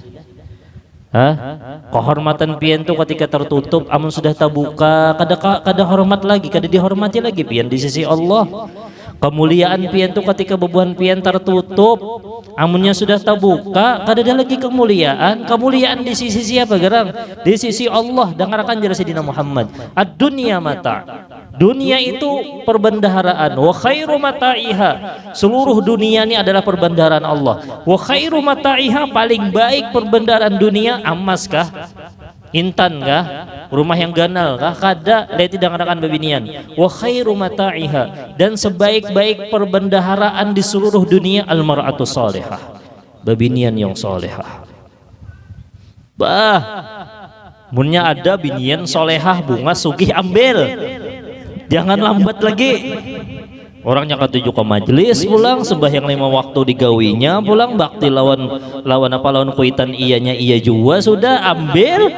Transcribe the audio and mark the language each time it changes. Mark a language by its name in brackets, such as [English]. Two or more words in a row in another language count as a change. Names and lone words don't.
[Banjar] Kehormatan pian itu ketika tertutup, amun sudah terbuka kada hormat lagi, kada dihormati lagi pian di sisi Allah. Kemuliaan pian itu ketika bebuan pian tertutup, amunnya sudah terbuka, kada ada lagi kemuliaan. Kemuliaan di sisi siapa gerang? Di sisi Allah. Dengarkan jelas Sayyidina Muhammad. [Arabic] الدنيا متاع. [Banjar] Dunia itu perbendaharaan. [Arabic] وخير متاعها. [Banjar] Seluruh dunia ini adalah perbendaharaan Allah. [Arabic] وخير متاعها, [Banjar] paling baik perbendaharaan dunia emas kah? intan kah, rumah yang ganal kah, kada leti dangan babinian. [Arabic] وخير متاعها, [Banjar] dan sebaik-baik perbendaharaan di seluruh dunia [Arabic] المرأة الصالحة, [Banjar] babinian yang salihah. Bah, munnya ada binian solehah bunga sugih ambil, jangan lambat lagi. Orangnya ketujuh ke majelis pulang, sembahyang 5 waktu digawinya pulang, bakti lawan kuitan iyanya iya juga sudah ambil.